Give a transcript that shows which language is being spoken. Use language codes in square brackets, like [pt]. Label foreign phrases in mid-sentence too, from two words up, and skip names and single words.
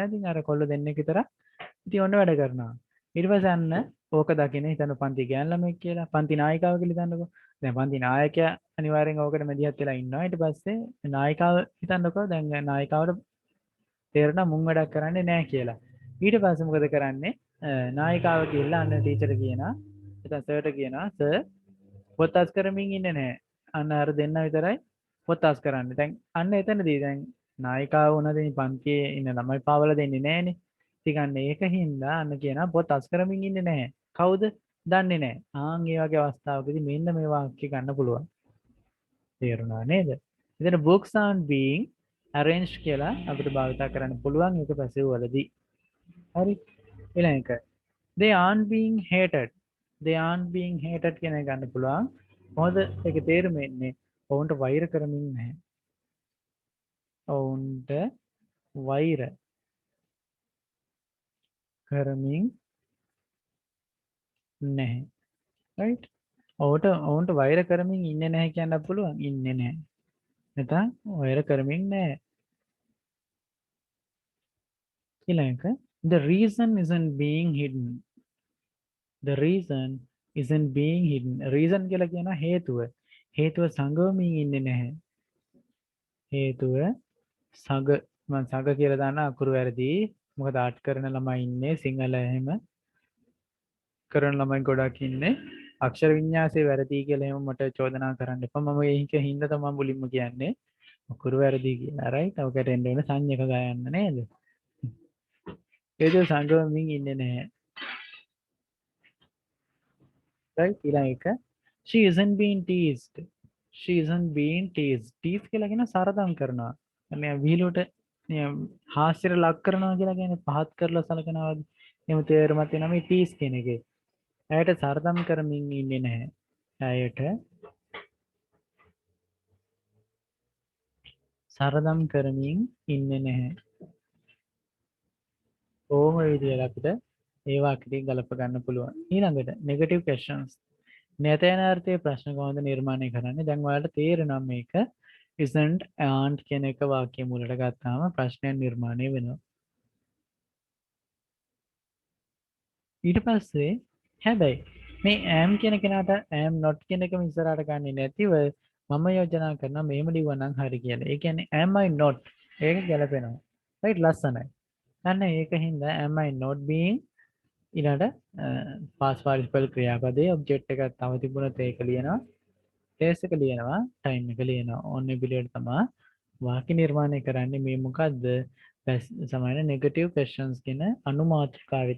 [si] ඉතින් අර කොල්ලෝ දෙන්නෙක් විතර ඉතින් ඔන්න වැඩ කරනවා ඊට පස්සේ අන්න ඕක දකින්න හිතන පන්ති ගෑන් ළමෙක් කියලා පන්ති නායිකාව කියලා හිතන්නකෝ දැන් පන්ති නායකයා අනිවාර්යෙන් ඕකට මැදිහත් වෙලා ඉන්නවා ඊට පස්සේ නායිකාව හිතන්නකෝ දැන් නායිකාවට තේරෙනවා මුන් වැඩක් කරන්නේ නැහැ කියලා ඊට පස්සේ මොකද කරන්නේ නායිකාව කියලා අන්න ටීචර් කියනවා එතන සර්ට කියනවා සර් පොත් අස් කරමින් ඉන්නේ නැහැ අන්න අර දෙන්න විතරයි පොත් අස් කරන්නේ. දැන් අන්න එතනදී දැන් නායිකාව වුණාද පන්තියේ ඉන්න ළමයි පාවල දෙන්නේ නැහනේ. ඉතින් අන්න ඒකින්ද අන්න කියනවා පොත් අස් කරමින් ඉන්නේ නැහැ. කවුද? දන්නේ නැහැ. ආන් මේ වගේ අවස්ථාවකදී මෙන්න මේ වාක්‍ය ගන්න පුළුවන්. තේරුණා නේද? එතන [en] books aren't being arranged [si] කියලා අපිට භාවිත කරන්න පුළුවන් ඒක පැසිව් වලදී. හරි. ඊළඟ එක. [en] They aren't being hated. They aren't being hated [si] කියන එක ගන්න පුළුවන්. මොකද ඒකේ තේරුම එන්නේ ඔවුන්ට වෛර කරමින් නැහැ. ඔවුන්ට වෛර කරමින් නැහැ. right? ඔවුන්ට වෛර කරමින් ඉන්නේ නැහැ කියන්න පුළුවන්. ඉන්නේ නැහැ. නැත්නම් වෛර කරමින් නැහැ. [en] ඊළඟ the reason isn't being hidden. The reason isn't being hidden. [si] reason කියලා කියනවා හේතුව. හේතුව සංගවමින් ඉන්නේ නැහැ. හේතුව සග මම සග කියලා දාන අකුරු වැරදි. මොකද ආට් කරන ළමයි ඉන්නේ සිංහල එහෙම කරන ළමයි ගොඩක් ඉන්නේ අක්ෂර වින්‍යාසය වැරදි කියලා එහෙම මට චෝදනා කරන්න එපා. මම ඒක හින්දා තමයි මුලින්ම කියන්නේ අකුරු වැරදි කියලා. right? ඔකට එන්න වෙන සංඥක ගයන්න නේද? ඒක සංගවමින් ඉන්නේ නැහැ. [en] right? [si] ඊළඟ එක [en] she isn't being teased. She isn't being teased. tease [si] කියලා කියන සරදම් කරනවා. يعني විහිළුවට හාස්‍යයට ලක් කරනවා කියලා කියන්නේ පහත් කරලා සලකනවා වගේ. එහෙම තේරුමක් වෙනවා මේ tease කියන එකේ. ඇයට සරදම් කරමින් ඉන්නේ නැහැ. ඇයට සරදම් කරමින් ඉන්නේ නැහැ. ඕම විදියට අපිට ඒ වාක්‍යයෙන් ගලප ගන්න පුළුවන්. ඊළඟට [en] negative questions. [si] නැතේනාර්ථයේ ප්‍රශ්න කොහොමද නිර්මාණය කරන්නේ? දැන් ඔයාලට තේරෙනවා මේක [en] isn't aren't [si] කියන එක වාක්‍ය මුලට ගත්තාම ප්‍රශ්නයක් නිර්මාණය වෙනවා. ඊට පස්සේ හැබැයි මේ am කියන කෙනාට [en] am not [si] කියන එකම ඉස්සරහට ගන්නේ නැතිව මම යෝජනා කරනවා මේම ලිව්වනම් හරි කියලා. ඒ කියන්නේ [en] am I not [si] ඒක ගැලපෙනවා. right ලස්සනයි. අන්න ඒකින්ද [en] am I not being [si] ඊළඟට [en] past participle [si] ක්‍රියාපදයේ object එකක් තව තිබුණත් ඒක ලියනවා. place එක ලියනවා, time එක ලියනවා. ඕනේ පිළිවෙල තමයි වාක්‍ය නිර්මාණය කරන්නේ. මේ මොකද්ද? සමාන [en] negative questions [si] කියන අනුමාත්‍රිකාවෙත්.